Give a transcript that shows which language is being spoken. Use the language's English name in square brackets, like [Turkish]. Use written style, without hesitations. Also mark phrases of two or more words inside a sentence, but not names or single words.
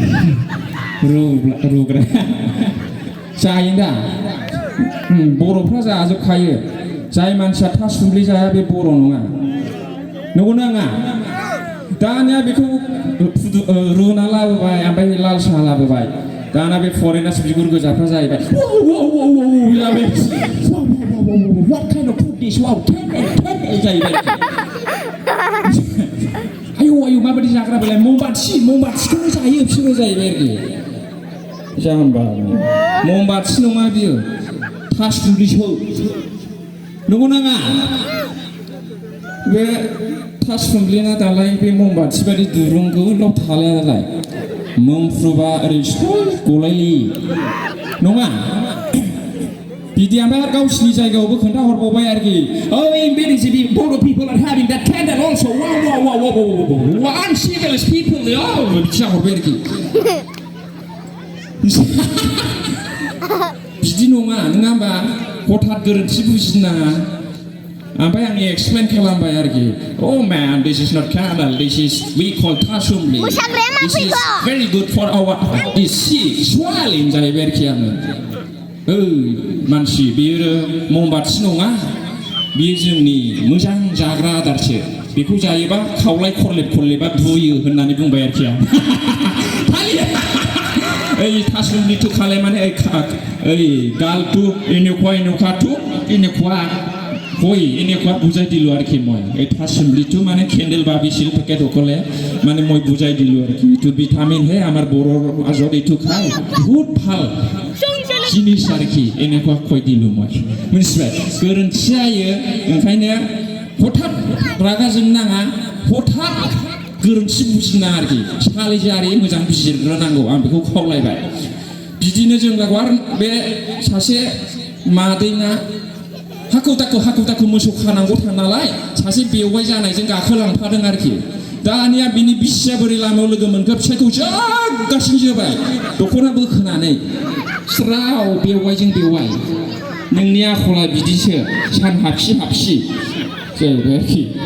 [Bodo] रुग्रा जायो दा बर'फ्रा जाजोबखायो जाय मानसिया थासुमलि जाया बे बर' नङा नंगौ नङा दानिया बेखौ रुना लाबोबाय ओमफ्राय लाल साहा लाबोबाय दाना बे फरेनार्स बिगुर गोजाफ्रा जाहैबाय [English] what kind of food is wow 10 [Bodo] जाहैबाय आयौ माबायदि जाग्रा बेलाय ममबाथिखौनो जायो बिसोरो जाहैबाय आरोखि जाम्बा ममबाथि नङा बियो थासुमलिसो नंगौ नाङा बे थासुमलिना दालाय बे ममबाथि बायदि दुरुं गोलाव थालाया दालाय मोनफ्रुबा ओरै गलायलि नङा बिदि ओमफ्राय गावसिनि जायगायावबो खोन्थाहरबावबाय आरोखि बर' [English] people are having that candle also wow uncivilized people [Bodo] बिदि जाहरबाय आरोखि बिदि नङा नङा होमबा हठात गोरोन्थि बुजिनो नाङा ओमफ्राय आं एक्सप्लेन खालामबाय आरोखि [English] oh man this is not candle this is we call [Bodo] थासुमलि [English] this is very good for our swelling [Bodo] जाहैबाय आरोखि आङो मानसि बेयो ममबाथि नङा बेयो जोंनि मोजां जाग्रा आदारसो बेखौ जायोबा खावलाय खरलेबा बुयो होननानै बुंबाय आरोखि आं ओइ थासुमलिथ' खालाय माने ओइ गालथु [Assamese] এনেকুৱা বুজাই দিলো আরকি মই এই थासुमलिটো মানে কেন্ডেল বাবিছিল পেকেট অকলে মানে মই বুজাই দিলো আরকি ইটো ভিটামিন হে আমার বড়ৰ মাজত ইটো খাই বহুত ভাল জিনিস আরকি এনেকুৱা কই দিলো মই [Bodo] मिथिबाय गोरोन्थि जायो ओंखायनो हठात रागा जोंनो नाङा हठात गोरोन्थि बुजिना आरखि सालिजारि मोजां बिजिरग्रोनांगौ आं बेखौ खावलायबाय बिदिनो जों लागोआव आरो बे सासे मादैना हाखु दाखु मोसौ खानांगौ नालाय सासे बेवाइ जानायजों गाखोलांफादों आरोखि दानिया बिनि बिसिया बोरै लामायाव लोगो मोनखो फिसायखौ जागासिनो जोबाय दख'ना बोखोनानै स्राव बेवाइजों बेवाइ नोंनि आखला बिदिसो सान हाबसि जाहैबाय आरोखि